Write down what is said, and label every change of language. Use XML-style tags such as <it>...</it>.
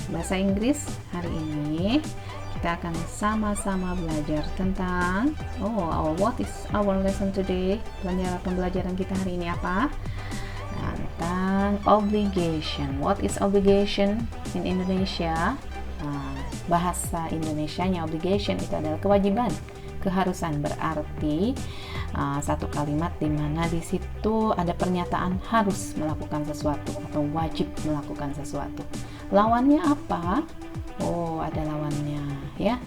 <id>Bahasa Inggris hari ini kita akan sama-sama belajar tentang</id> <en>what is our lesson today?</en> <id>Pembelajaran kita hari ini apa? Tentang obligation.</id> <en>What is obligation in Indonesia?</en> <id>Bahasa Indonesianya obligation itu adalah kewajiban, keharusan, berarti satu kalimat di mana di situ ada pernyataan harus melakukan sesuatu atau wajib melakukan sesuatu. Lawannya apa? Ada lawannya ya.</id>